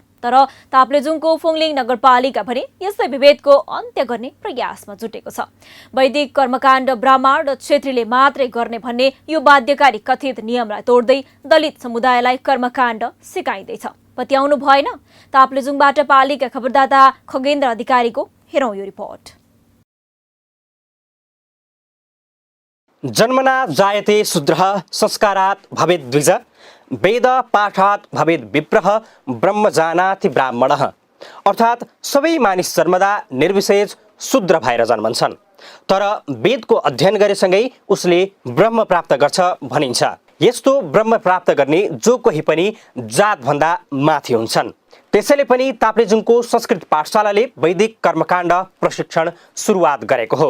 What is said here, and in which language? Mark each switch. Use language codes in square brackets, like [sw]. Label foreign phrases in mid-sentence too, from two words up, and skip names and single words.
[ne] तर ताप्लेजुङको फुङलिङ नगरपालिका भने यसै विभेदको अन्त्य गर्ने प्रयासमा जुटेको छ। वैदिक कर्मकाण्ड ब्राह्मण र क्षेत्रीले मात्रै गर्ने भन्ने यो बाध्यकारी कथित नियमलाई तोड्दै दलित समुदायलाई कर्मकाण्ड सिकाइँदैछ। पत्याउनु भएन? ताप्लेजुङबाट पालिका खबरदाता खगेन्द्र अधिकारीको हेरौं यो रिपोर्ट। [sa] जन्मना जायते शूद्रः संस्कारात् भवेत् द्विज वेद पाठात् भवेत् विप्रः ब्रह्म जानाति ब्राह्मणः। [ne] अर्थात् सबै मानिस जन्मदा निर्विशेष शूद्र भएर जन्मन्छन्। तर वेदको अध्ययन गरेसँगै उसले ब्रह्म प्राप्त गर्छ भनिन्छ। यस्तो ब्रह्म प्राप्त गर्ने जो कोही पनि जातभन्दा माथि हुन्छन्। त्यसैले पनि ताप्लेजुङको संस्कृत पाठशालाले वैदिक कर्मकाण्ड प्रशिक्षण सुरुवात गरेको हो।